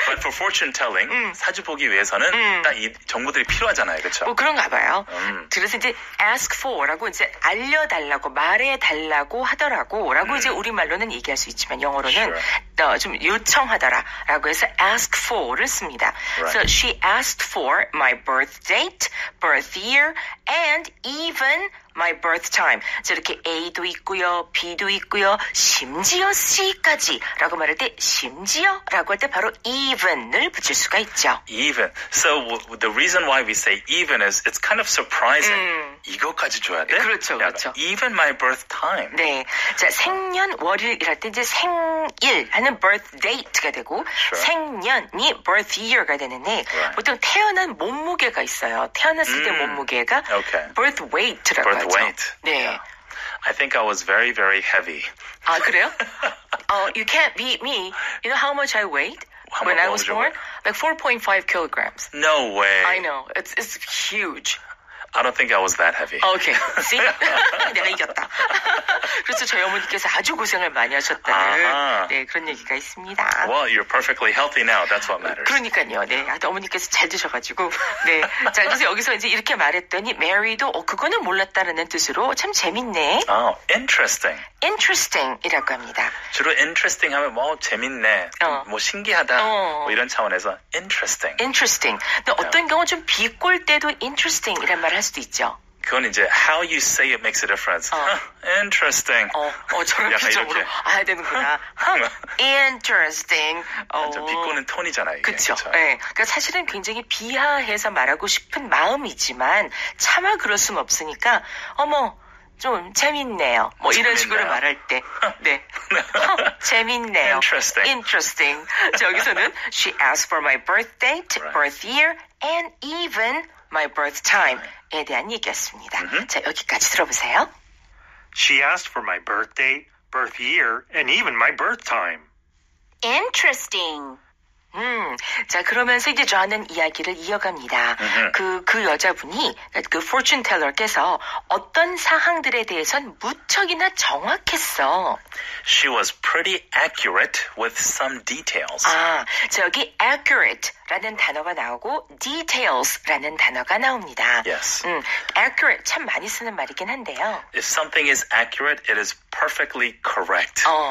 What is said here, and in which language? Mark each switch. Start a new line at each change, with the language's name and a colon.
English: But for fortune telling,
Korean: 사주 보기 위해서는 딱 이 정보들이 필요하잖아요, 그렇죠? 그런가 봐요. 그래서 이제 ask for라고 이제 알려달라고 말해달라고 하더라고라고 이제 우리말로는 얘기할 수 있지만 영어로는 좀 요청하더라라고 해서 ask for를 씁니다.
English: Right. So she asked for my birth date, birth year, and even my birth time.
Korean: 자, 이렇게 A도 있고요, B도 있고요, 심지어 C까지 라고 말할 때 심지어라고 할 때 바로 even을 붙일 수가 있죠.
English: Even. So the reason why we say even is it's kind of surprising.
Korean: 이거까지 줘야 돼? 그렇죠, 그렇죠.
English: Even my birth time.
Korean: 네. 자, 생년월일이랄 때 이제 생일 하는 birth date가 되고 생년이 birth year가 되는데 보통 태어난 몸무게가 있어요. 태어났을 때 몸무게가 birth weight라고 하죠.
English: Weight.
Korean: 네.
English: Yeah. I think I was very, very heavy.
Korean: 아, 그래요?
English: You can't beat me. You know how much I weighed when I was born? Like 4.5 kilograms. No way. I know. It's huge. I don't think I was that heavy. Okay. See?
Korean: 내가 이겼다. 그래서 저희 어머니께서 아주 고생을 많이 하셨다는 네, 그런 얘기가 있습니다.
English: Well, you're perfectly healthy now. That's what matters.
Korean: 그러니까요. 네. 어머니께서 잘 드셔가지고. 네. 자, 그래서 여기서 이제 이렇게 말했더니 Mary도 그거는 몰랐다는 뜻으로 참 재밌네.
English: Interesting.
Korean: Interesting이라고 합니다. 주로 interesting 하면 재밌네, 신기하다, 이런 차원에서 interesting. Interesting. 근데 어떤 경우 좀 비꼴 때도 interesting이란 말을 할 수도 있죠. 그건 이제
English: how you say it makes a difference. Interesting.
Korean: 저런 약간 기적으로 이렇게. 해야 되는구나. Interesting. 완전 비꼬는 톤이잖아요. 이게. 그렇죠. 네. 그러니까 사실은 굉장히 비하해서 말하고 싶은 마음이지만 차마 그럴 수는 없으니까 어머 좀 재밌네요. 뭐 이런 식으로 말할 때. 네. 재밌네요. Interesting. 자, 여기서는
English: she asked for my birth date, birth year, and even my birth time에
Korean: 대한 얘기였습니다. 자, 여기까지 들어보세요.
English: She asked for my birth date, birth year, and even my birth time. Interesting.
Korean: 자, 그러면서 이제 저는 이야기를 이어갑니다. 그 여자분이, 그 fortune teller께서 어떤 사항들에 대해선 무척이나 정확했어.
English: She was pretty accurate with some details.
Korean: 자, 여기 accurate라는 단어가 나오고 details라는 단어가 나옵니다.
English: Yes.
Korean: accurate 참 많이 쓰는 말이긴 한데요.
English: If something is accurate, it is perfectly correct.